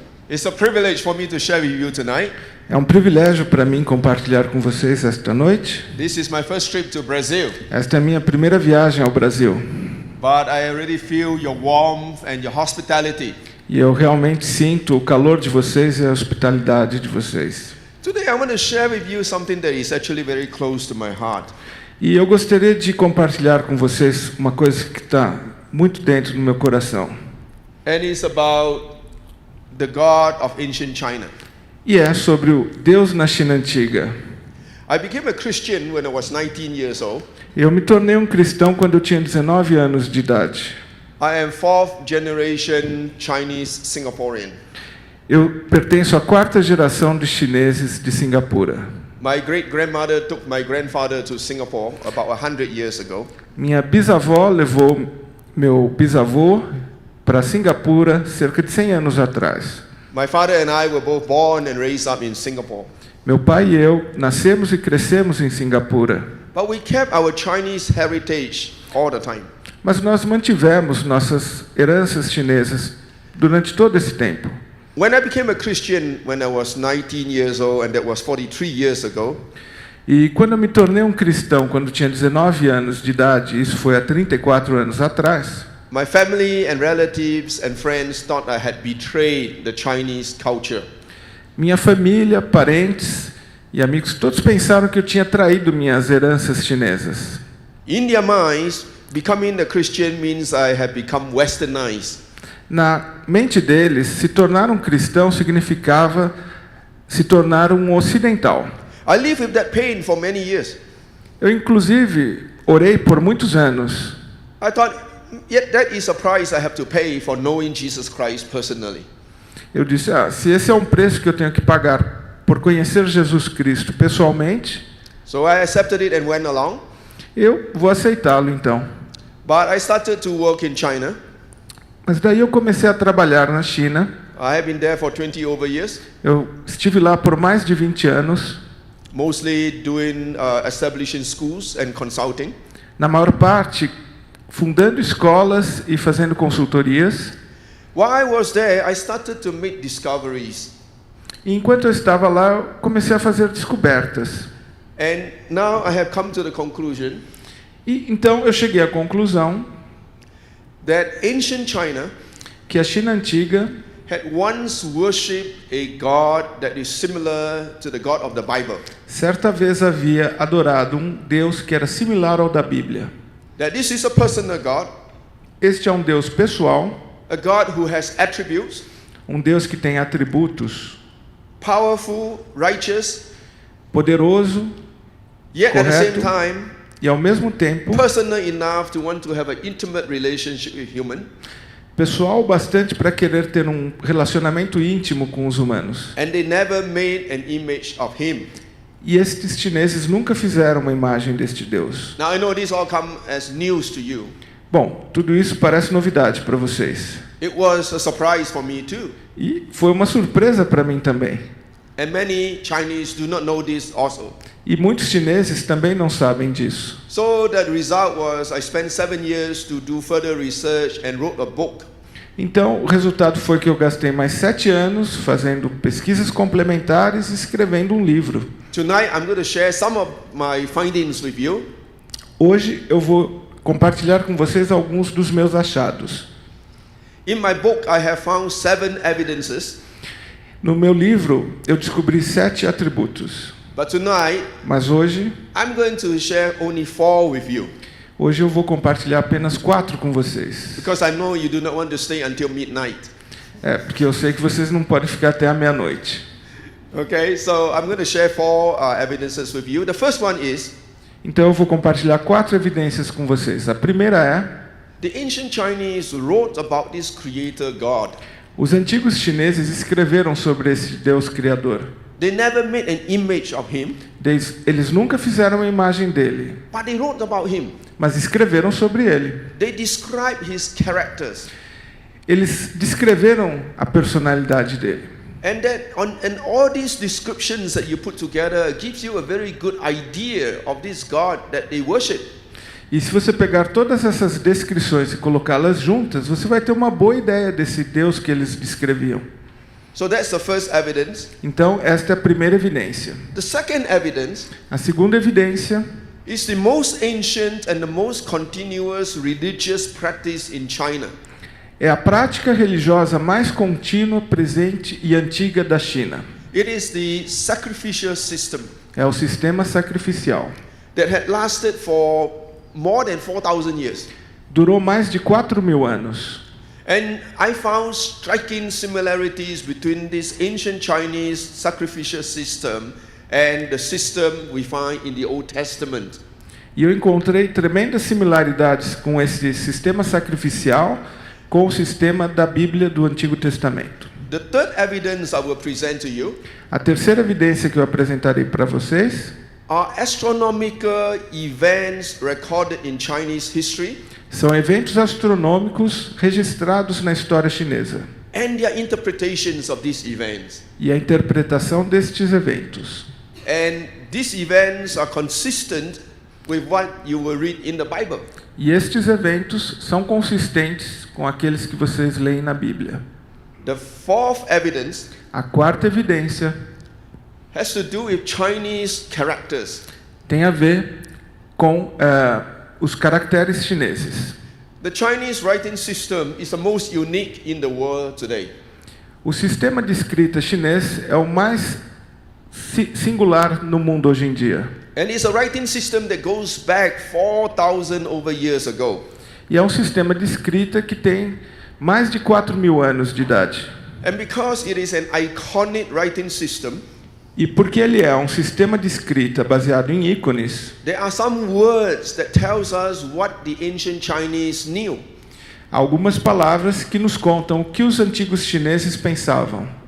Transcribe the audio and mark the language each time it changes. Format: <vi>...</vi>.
<en>It's a privilege for me to share with you tonight.</en> <pt>É um privilégio para mim compartilhar com vocês esta noite.</pt> <en>This is my first trip to Brazil.</en> <pt>Esta é a minha primeira viagem ao Brasil.</pt> <en>But I already feel your warmth and your hospitality.</en> <pt>E eu realmente sinto o calor de vocês e a hospitalidade de vocês.</pt> <en>Today I want to share with you something that is actually very close to my heart.</en> <pt>E eu gostaria de compartilhar com vocês uma coisa que está muito dentro do meu coração.</pt> <en>And it's about the God of ancient China.</en> <pt>E é sobre o Deus na China antiga.</pt> <en>I became a Christian when I was 19 years old.</en> <pt>Eu me tornei um cristão quando eu tinha 19 anos de idade.</pt> <en>I am fourth generation Chinese Singaporean.</en> <pt>Eu pertenço à quarta geração de chineses de Singapura.</pt> <en>My great-grandmother took my grandfather to Singapore about 100 years ago.</en> <pt>Minha bisavó levou meu bisavô para Singapura cerca de 100 anos atrás.</pt> <en>My father and I were both born and raised up in Singapore.</en> <pt>Meu pai e eu nascemos e crescemos em Singapura.</pt> <en>But we kept our Chinese heritage all the time.</en> <pt>Mas nós mantivemos nossas heranças chinesas durante todo esse tempo.</pt> <en>When I became a Christian when I was 19 years old, and that was 43 years ago,</en> <pt>E quando eu me tornei um cristão, quando tinha 19 anos de idade, isso foi há 34 anos atrás,</pt> <en>my family and relatives and friends thought I had betrayed the Chinese culture.</en> <pt>minha família, parentes e amigos, todos pensaram que eu tinha traído minhas heranças chinesas.</pt> <en>In their minds, becoming a Christian means I have become westernized.</en> <pt>Na mente deles, se tornar um cristão significava se tornar um ocidental.</pt> <en>I lived with that pain for many years.</en> <pt>Eu, inclusive, orei por muitos anos.</pt> <en>I thought, yet that is a price I have to pay for knowing Jesus Christ personally.</en> <pt>Eu disse, se esse é um preço que eu tenho que pagar por conhecer Jesus Cristo pessoalmente,</pt> <en>So I accepted it and went along.</en> <pt>eu vou aceitá-lo então.</pt> <en>But I started to work in China.</en> <pt>Mas daí eu comecei a trabalhar na China.</pt> <en>I have been there for 20 over years,</en> <pt>Eu estive lá por mais de 20 anos,</pt> <en>mostly doing establishing schools and consulting.</en> <pt>na maior parte fundando escolas e fazendo consultorias.</pt> <en>While I was there, I started to make discoveries.</en> <pt>E enquanto eu estava lá, eu comecei a fazer descobertas.</pt> <en>And now I have come to the conclusion</en> <pt>E então eu cheguei à conclusão</pt> <en>that ancient China</en> <pt>que a China antiga</pt> <en>had once worshipped a God that is similar to the God of the Bible.</en> <pt>certa vez havia adorado um Deus que era similar ao da Bíblia.</pt> <en>That this is a personal God,</en> <pt>Este é um Deus pessoal,</pt> <en>a God who has attributes,</en> <pt>um Deus que tem atributos,</pt> <en>powerful, righteous,</en> <pt>poderoso,</pt> <en>yet at the same</en> <pt>correto,</pt> <en>time</en> <pt>e ao mesmo tempo</pt> <en>personal enough to want to have an intimate relationship with human.</en> <pt>pessoal bastante para querer ter um relacionamento íntimo com os humanos.</pt> <en>And they never made an image of him.</en> <pt>E estes chineses nunca fizeram uma imagem deste Deus.</pt> <en>Now I know this all come as news to you.</en> <pt>Bom, tudo isso parece novidade para vocês.</pt> <en>It was a surprise for me too.</en> <pt>E foi uma surpresa para mim também.</pt> <en>And many Chinese do not know this also.</en> <pt>E muitos chineses também não sabem disso.</pt> <en>So the result was I spent 7 years to do further research and wrote a book.</en> <pt>Então, o resultado foi que eu gastei mais 7 anos fazendo pesquisas complementares e escrevendo um livro.</pt> <en>Tonight I'm going to share some of my findings with you.</en> <pt>Hoje eu vou compartilhar com vocês alguns dos meus achados.</pt> <en>In my book I have found 7 evidences.</en> <pt>No meu livro, eu descobri 7 atributos.</pt> <en>But tonight</en> <pt>Mas hoje</pt> <en>I'm going to share only 4 with you.</en> <pt>eu vou compartilhar apenas 4 com vocês.</pt> <en>Because I know you do not want to stay until midnight.</en> <pt>Porque eu sei que vocês não podem ficar até a meia-noite.</pt> <en>Okay, so I'm going to share 4 evidences with you. The first one is</en> <pt>Então eu vou compartilhar 4 evidências com vocês. A primeira é:</pt> <en>the ancient Chinese wrote about this creator God.</en> <pt>os antigos chineses escreveram sobre esse Deus criador.</pt> <en>They never made an image of him,</en> <pt>Eles nunca fizeram uma imagem dele,</pt> <en>but they wrote about him.</en> <pt>mas escreveram sobre ele.</pt> <en>They describe his characters.</en> <pt>Eles descreveram a personalidade dele.</pt> <en>And all these descriptions that you put together gives you a very good idea of this God that they worship.</en> <pt>E se você pegar todas essas descrições e colocá-las juntas, você vai ter uma boa ideia desse Deus que eles descreviam.</pt> <en>So that's the first evidence.</en> <pt>Então, esta é a primeira evidência.</pt> <en>The second evidence</en> <pt>A segunda evidência</pt> <en>is the most ancient and the most continuous religious practice in China.</en> <pt>é a prática religiosa mais contínua, presente e antiga da China.</pt> <en>It is the sacrificial system</en> <pt>É o sistema sacrificial.</pt> <en>that had lasted for more than 4,000 years.</en> <pt>Durou mais de 4.000 anos.</pt> <en>And I found striking similarities between this ancient Chinese sacrificial system and the system we find in the Old Testament.</en> <pt>E eu encontrei tremendas similaridades com esse sistema sacrificial com o sistema da Bíblia do Antigo Testamento.</pt> <en>The third evidence I will present to you</en> <pt>A terceira evidência que eu apresentarei para vocês</pt> <en>are astronomical events recorded in Chinese history</en> <pt>são eventos astronômicos registrados na história chinesa</pt> <en>and their interpretations of these events.</en> <pt>e a interpretação destes eventos.</pt> <en>And these events are consistent with what you will read in the Bible.</en> <pt>E estes eventos são consistentes com aqueles que vocês leem na Bíblia.</pt> <en>The fourth evidence</en> <pt>A quarta evidência</pt> <en>has to do with Chinese characters.</en> <pt>tem a ver com os caracteres chineses.</pt> <en>The Chinese writing system is the most unique in the world today.</en> <pt>O sistema de escrita chinês é o mais singular no mundo hoje em dia.</pt> <en>And it's a writing system that goes back 4,000 over years ago.</en> <pt>E é um sistema de escrita que tem mais de 4.000 anos de idade.</pt> <en>And because it is an iconic writing system,</en> <pt>E porque ele é um sistema de escrita baseado em ícones,</pt> <en>there are some words that tells us what the ancient Chinese knew.</en> <pt>há algumas palavras que nos contam o que os antigos chineses pensavam.</pt>